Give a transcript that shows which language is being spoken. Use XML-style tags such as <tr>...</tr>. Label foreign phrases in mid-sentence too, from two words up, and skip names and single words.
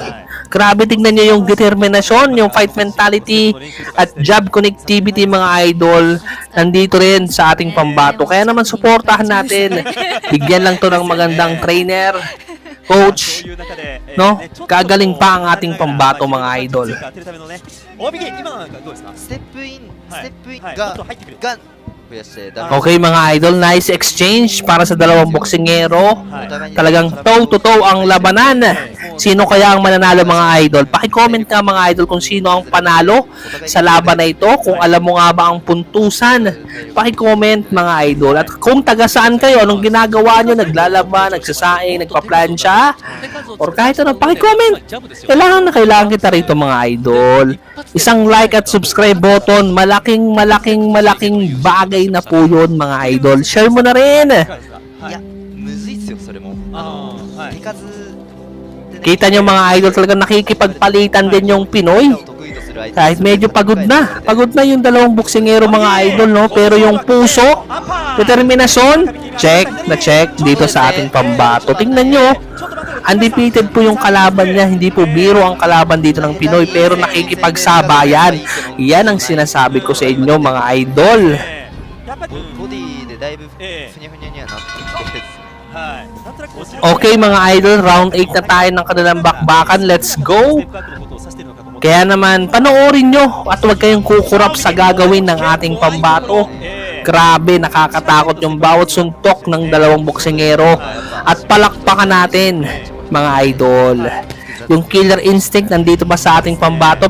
<tl>Grabe, tignan nyo yung determinasyon, yung</tl> <en>fight mentality</en> <tl>at</tl> <en>job connectivity</en> <tl>mga idol. Nandito rin sa ating pambato. Kaya naman suportahan natin. Bigyan lang to ng magandang trainer, coach, no? Gagaling pa ang ating pambato mga idol.</tl> <ja>ステップインが増やして</ja> <en>Okay mga idol, nice exchange</en> <tl>para sa dalawang boksingero. Talagang</tl> <en>toe to toe</en> <tl>ang labanan Sino kaya ang mananalo mga idol? Paki-comment nga mga idol kung sino ang panalo sa laban na ito. Kung alam mo nga ba ang puntusan, paki-comment mga idol. At kung taga saan kayo, anong ginagawa nyo, naglalaba, nagsasaing, nagpa-plancha, or kahit ano, paki-comment. Kailangan kita rito mga idol. Isang</tl> <en>like at subscribe button,</en> <tl>malaking bagay na po yun mga idol. Share mo na rin.</tl> <ja>いやむずいっすよそれも手数</ja> <tl>Kita nyo mga idol, talagang nakikipagpalitan din yung Pinoy. Kahit medyo pagod na yung dalawang boksingero mga idol, no? Pero yung puso, determinasyon,</tl> <en>check dito</en> <tl>sa ating pambato. Tingnan nyo, undefeated po yung kalaban niya, hindi po biro ang kalaban dito ng Pinoy, pero nakikipagsabayan. Yan ang sinasabi ko sa inyo mga idol.</tl> <ja>ボディでだいぶふにゃふにゃにはなってきてる</ja> <tl>Okay mga idol,</tl> <en>round 8</en> <tl>na tayo ng kanilang bakbakan.</tl> <en>Let's go!</en> <tl>Kaya naman, panoorin nyo at huwag kayong kukurap sa gagawin ng ating pambato. Grabe, nakakatakot yung bawat suntok ng dalawang boksingero. At palakpakan natin mga idol. Yung</tl> <en>killer instinct</en> <tl>nandito ba sa ating pambato?</tl>